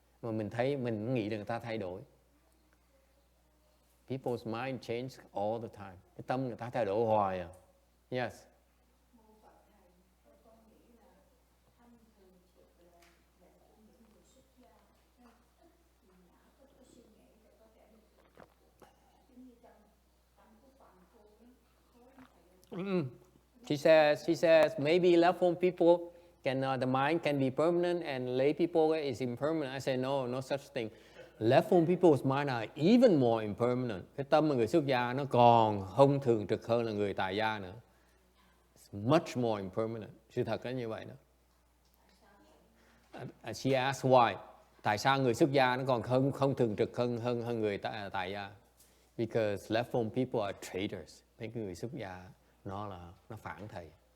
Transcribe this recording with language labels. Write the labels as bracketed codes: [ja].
[vi] Mà mình nghĩ là người ta thay đổi. [en] People's mind change all the time. [vi] Cái tâm người ta thay đổi hoài à. [en] Yes. She says maybe left home people the mind can be permanent and lay people is impermanent. I say no such thing. Left home people's mind are even more impermanent. [vi] Cái tâm của người xuất gia nó còn không thường trực hơn là người tại gia nữa. [en] It's much more impermanent. [vi] Sự thật là như vậy đó. [en] She asked why. [vi] Tại sao người xuất gia nó còn không thường trực hơn người tại gia? [en] Because left form people are traitors. [vi] Mấy cái người xuất gia nó phản thầy.